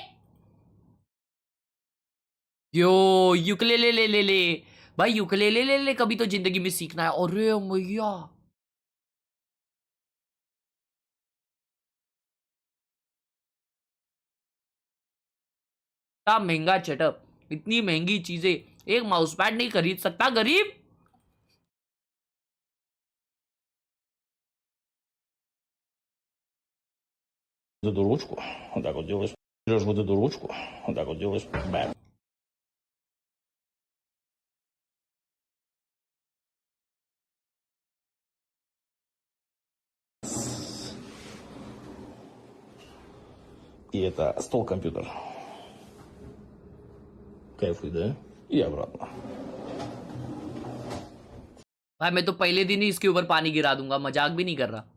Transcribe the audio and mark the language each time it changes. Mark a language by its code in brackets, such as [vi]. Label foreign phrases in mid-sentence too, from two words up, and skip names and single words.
[hi] यो यूकेलेले ले भाई, यूकेलेले ले कभी तो जिंदगी में सीखना है। अरे मैया इतना महंगा सेटअप, इतनी महंगी चीजें, एक [en] mouse pad [hi] नहीं खरीद सकता गरीब। [ru] вот эту ручку, вот так вот делаешь, берешь вот эту ручку, вот так вот делаешь, бэм. И это стол-компьютер. Кайфуй, да? И обратно. [hi] भाई मैं तो पहले दिन ही इसके ऊपर पानी गिरा दूंगा, मजाक भी नहीं कर रहा।